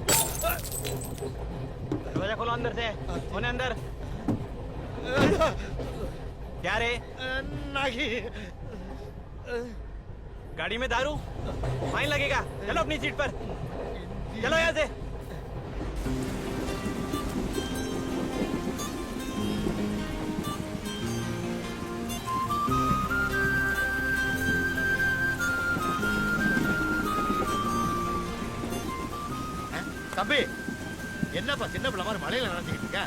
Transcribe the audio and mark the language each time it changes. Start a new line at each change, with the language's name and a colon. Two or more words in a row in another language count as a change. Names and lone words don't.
Hindi: दरवाजा खोलो अंदर से। कौन है अंदर? क्या रे? नहीं। गाड़ी में दारू? फाइन लगेगा। चलो अपनी सीट पर। चलो यहाँ से।
Tamil: தம்பி என்னப்பா சின்ன பிள்ளை மாதிரி மலையில நடந்துக்கிட்டு இருக்க?